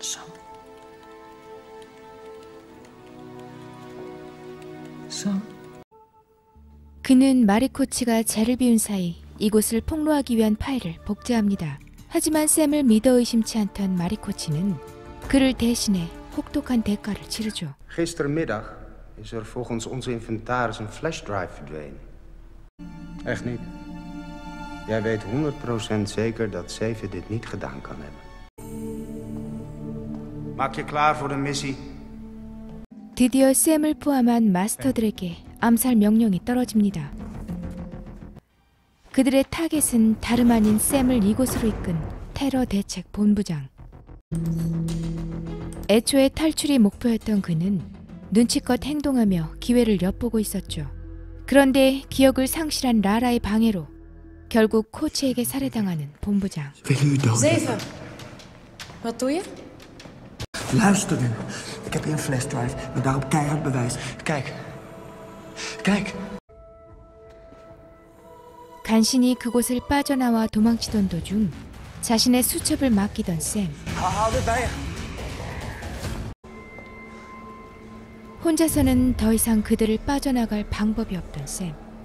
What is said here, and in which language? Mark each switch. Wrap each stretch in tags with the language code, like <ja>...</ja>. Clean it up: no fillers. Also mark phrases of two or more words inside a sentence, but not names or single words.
<ko>그는 마리코치가 죄를 비운 사이 이곳을 폭로하기 위한 파일을 복제합니다. 하지만 샘을 믿어 의심치 않던 마리코치는 그를 대신해 혹독한 대가를 치르죠.</ko> <nl>Gisterenmiddag is er volgens onze inventaris een flashdrive verdwenen. Echt niet. Jij weet 100% zeker dat Zeven dit niet gedaan kan hebben. Maak je klaar voor de missie.</nl> <ko>드디어 샘을 포함한 마스터들에게 암살 명령이 떨어집니다. 그들의 타겟은 다름 아닌 샘을 이곳으로 이끈 테러 대책 본부장. 애초에 탈출이 목표였던 그는 눈치껏 행동하며 기회를 엿보고 있었죠. 그런데 기억을 상실한 라라의 방해로 결국 코치에게 살해당하는 본부장.</ko> <nl>Zeven. Wat doe je? Luister nu. Ik heb hier een flashdrive met daarop keihard bewijs. Kijk. Kijk.</nl> <ko>간신히 그곳을 빠져나와 도망치던 도중 자신의 수첩을 맡기던 샘. 혼자서는 더 이상 그들을 빠져나갈 방법이 없던 샘.</ko>